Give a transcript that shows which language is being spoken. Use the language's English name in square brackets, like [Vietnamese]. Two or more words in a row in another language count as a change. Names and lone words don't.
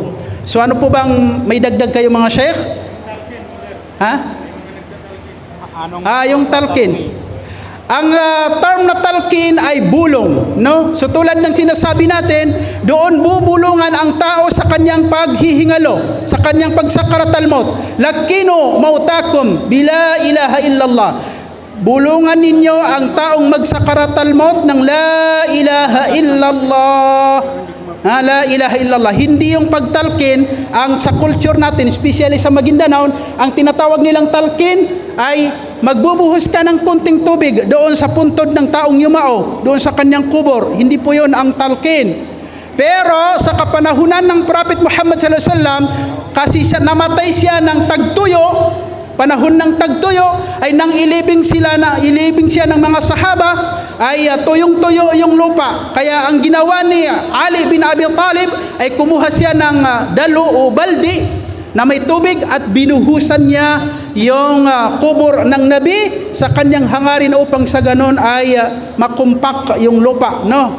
[Filipino] So ano po bang may dagdag kayo mga sheikh? Ha? Yung talqin. Ang term na talqin ay bulong, no? So tulad ng sinasabi natin, doon bubulungan ang tao sa kanyang paghihingalo, sa kanyang [Arabic] pag-سكرات الموت. لقنوا موتاكم بلا إله إلا الله. [Filipino] Bulungan ninyo ang taong [Arabic] mag-سكرات الموت [Filipino] ng [Arabic] لا إله إلا الله. لا إله إلا الله. [Filipino] Hindi yung pagtalkin, ang sa culture natin, especially sa Maguindanao, ang tinatawag nilang talkin ay magbubuhos ka ng kunting tubig doon sa puntod ng taong yumao, doon sa kanyang kubor. Hindi po yun ang talkin. Pero sa kapanahunan ng Prophet Muhammad [Arabic] صلى الله عليه وسلم, [Filipino] kasi namatay siya ng tagtuyo, panahon ng tagtuyo ay nang ilibing siya ng mga sahaba ay tuyong-tuyo yung lupa. Kaya ang ginawa ni Ali bin Abi Talib ay kumuha siya ng dalo o baldi na may tubig at binuhusan niya yung kubor ng Nabi sa kanyang hangarin upang sa ganon ay makumpak yung lupa, no?